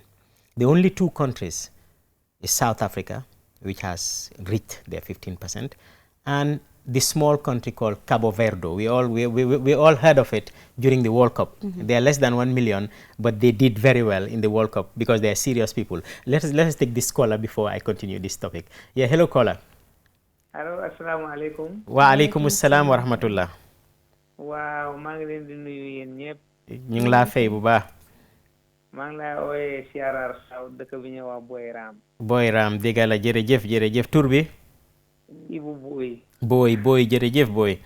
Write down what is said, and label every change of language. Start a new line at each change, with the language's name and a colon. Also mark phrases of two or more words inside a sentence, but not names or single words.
English: The only 2 countries is South Africa, which has reached their 15%, and the small country called Cabo Verde. We all heard of it during the World Cup. They are less than 1 million, but they did very well in the World Cup because they are serious people. Let us take this caller before I continue this topic. Yeah, hello caller.
Arabic: Allo, السلام عليكم. وعليكم السلام ورحمة الله.
Wolof: Waaw, maa ngi leen di nuyu yéen ñëpp. ñu ngi laa fay bu baax. maa ngi laa ooyee Siarar Saw dëkk bi ñuy wax Boy Ram. Boy Ram dégg la jërëjëf tur bi. Ibu Boy. Boy jërëjëf Boy.